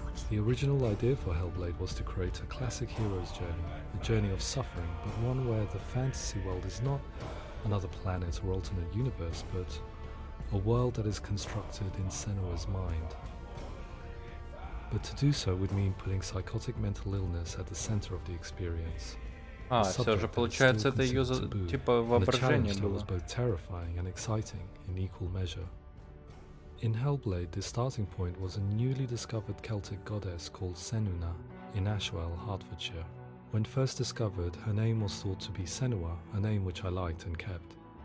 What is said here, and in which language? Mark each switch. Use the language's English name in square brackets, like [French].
[English] The original idea for Hellblade was to create a classic hero's journey, a journey of suffering, but one where the fantasy world is not another planet or alternate universe, but a world that is constructed in Senua's mind. But to do so would mean putting psychotic mental illness at the center of the experience. [Russian] А, все же получается, это ее типа воображение было. [English] Was both terrifying and exciting in equal measure. In Hellblade, the starting point was a newly discovered Celtic goddess called Senua in Ashwell, Hertfordshire. When first discovered, her name was thought to be Senua, a name which I liked and kept.